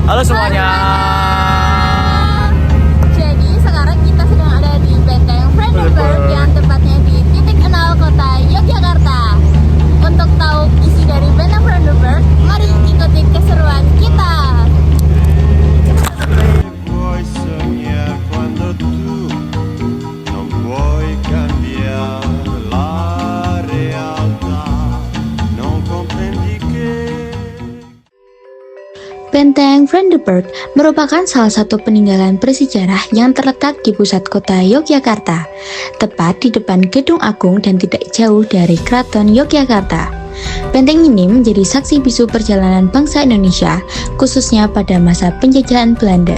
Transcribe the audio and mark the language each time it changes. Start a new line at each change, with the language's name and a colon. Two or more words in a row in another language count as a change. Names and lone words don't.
Indonesian: semuanya. Jadi sekarang kita sedang ada di Benteng Brandenburg yang tepatnya di titik 0 kota Yogyakarta. Untuk tahu isi dari Benteng Brandenburg, mari ikuti keseruan kita.
Italian: Puoi sognare quando tu non puoi cambiare la realtà, non comprendi che
Indonesian: Benteng Brandenburg merupakan salah satu peninggalan bersejarah yang terletak di pusat kota Yogyakarta, tepat di depan Gedung Agung dan tidak jauh dari Keraton Yogyakarta. Benteng ini menjadi saksi bisu perjalanan bangsa Indonesia, khususnya pada masa penjajahan Belanda.